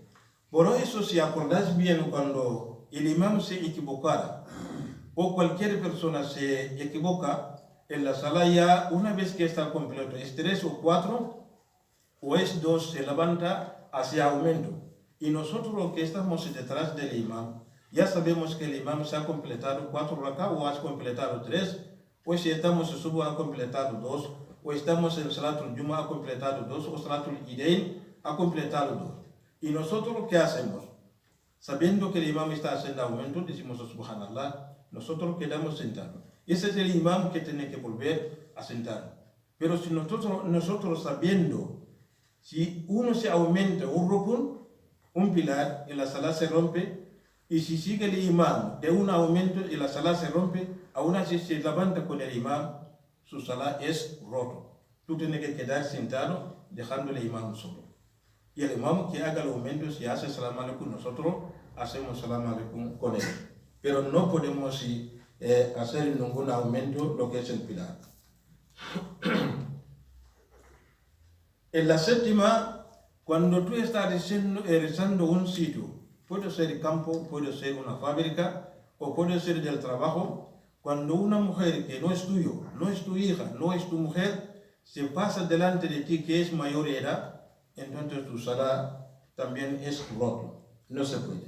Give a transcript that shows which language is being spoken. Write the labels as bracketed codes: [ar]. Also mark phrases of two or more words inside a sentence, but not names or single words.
[es] Por eso, si acordáis bien, cuando el imam se equivocara o cualquier persona se equivoca, en la salah ya una vez que está completo, es 3 o 4 o es 2, se levanta hacia aumento. Y nosotros que estamos detrás del imam, ya sabemos que el imam se ha completado 4 rak'ah o ha completado 3, o si estamos en subuh ha completado 2, o estamos en [ar] صلاة الجمعة [es] ha completado 2, o [ar] صلاة العيدين [es] ha completado 2. Y nosotros ¿qué hacemos? Sabiendo que el imam está haciendo aumento, decimos subhanallah, nosotros quedamos sentados. Ese es el imam que tiene que volver a sentar. Pero si nosotros sabiendo, si uno se aumenta un rukun, un pilar, y la salah se rompe, y si sigue el imam de un aumento y la salah se rompe, aún así se levanta con el imam, su salah es roto. Tú tienes que quedar sentado dejando el imam solo. Y el imam que haga el aumento, si hace [ar] سلام عليكم, [es] nosotros hacemos [ar] سلام عليكم [es] con él. Pero no podemos hacer ningún aumento lo que es el pilar. En la séptima, cuando tú estás rezando un sitio, puede ser campo, puede ser una fábrica o puede ser del trabajo, cuando una mujer que no es tuyo, no es tu hija, no es tu mujer, se pasa delante de ti que es mayor de edad, entonces tu salah también es roto, no se puede.